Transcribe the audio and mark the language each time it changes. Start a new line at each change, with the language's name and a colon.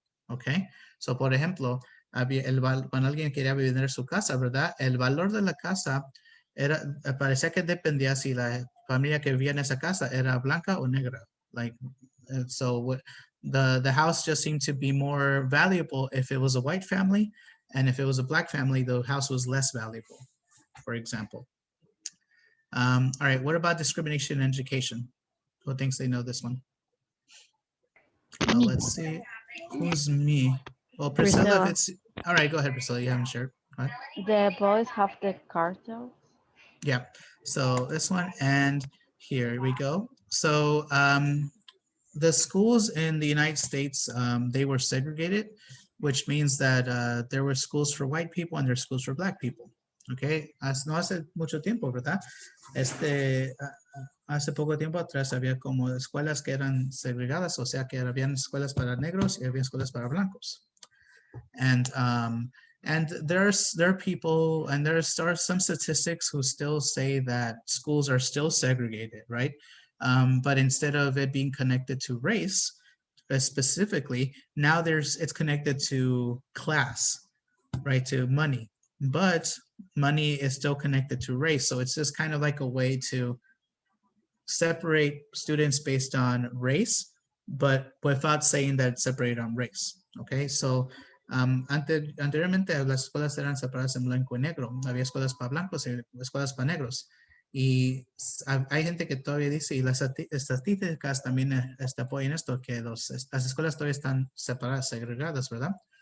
Spanish: Okay, so por ejemplo, cuando alguien quería vender su casa, ¿verdad? El valor de la casa parecía que dependía si la familia que vivía en esa casa era blanca o negra.
English: Like, so the house just seemed to be more valuable if it was a white family, and if it was a black family, the house was less valuable, for example. All right, what about discrimination in education? Who thinks they know this one? Let's see, who's me? Well, Priscilla, if it's, all right, go ahead, Priscilla, you haven't shared. The boys have the cartels. Yeah, so this one, and here we go. So the schools in the United States, they were segregated, which means that there were schools for white people and there were schools for black people.
Spanish: Okay, no hace mucho tiempo, ¿verdad? Hace poco tiempo atrás había como escuelas que eran segregadas, o sea que habían escuelas para negros y había escuelas para blancos.
English: And there are people, and there are some statistics who still say that schools are still segregated, right? But instead of it being connected to race, specifically, now it's connected to class, right? To money, but money is still connected to race. So it's just kind of like a way to separate students based on race, but without saying that it's separated on race, okay?
Spanish: So anteriormente las escuelas eran separadas en blanco y negro. Había escuelas para blancos y escuelas para negros. Y hay gente que todavía dice, y las estadísticas también apoyan esto, que las escuelas todavía están separadas, segregadas, ¿verdad?